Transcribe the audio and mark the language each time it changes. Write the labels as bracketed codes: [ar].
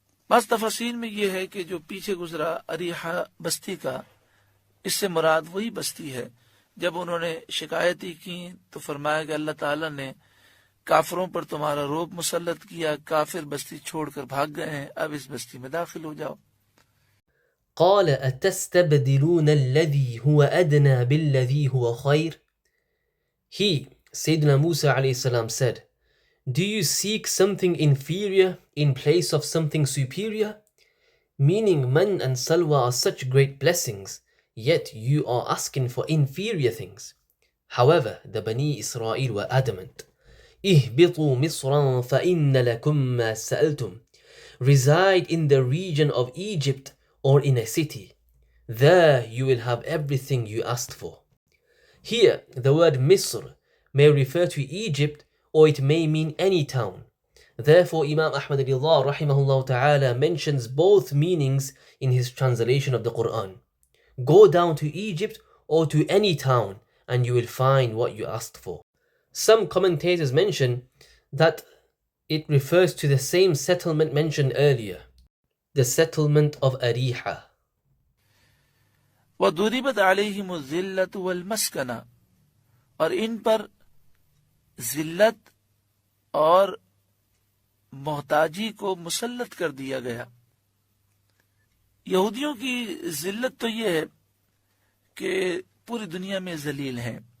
[ur] بعض تفاسیر میں یہ ہے کہ جو پیچھے گزرا اریحہ بستی کا، اس سے مراد وہی بستی ہے۔ جب انہوں نے شکایتیں کی تو فرمایا کہ اللہ تعالیٰ نے کافروں پر تمہارا روب مسلط کیا، کافر بستی چھوڑ کر بھاگ گئے ہیں، اب اس بستی میں داخل ہو جاؤ۔ [ar] قال أتستبدلون الذي هو أدنى بالذي هو خير. [en] He, Sayyidina Musa alayhi salam, said, do you seek something inferior in place of something superior? Meaning man and salwa are such great blessings, yet you are asking for inferior things. However, the Bani Israel were adamant. [ar] اهبطوا مصرا فإن لكم ما سألتم. [en] Reside in the region of Egypt or in a city. There you will have everything you asked for. Here, the word Misr may refer to Egypt or it may mean any town. Therefore, Imam Ahmad Ridha rahimahullah ta'ala mentions both meanings in his translation of the Quran. Go down to Egypt or to any town and you will find what you asked for. Some commentators mention that it refers to the same settlement mentioned earlier, the settlement of Ariha. [ar] وَضُرِبَتْ عَلَيْهِمُ الذِّلَّةُ وَالْمَسْكَنَةُ، [ur] اور ان پر ذلت اور محتاجی کو مسلط کر دیا گیا۔ یہودیوں کی ذلت تو یہ ہے کہ پوری دنیا میں ذلیل ہیں،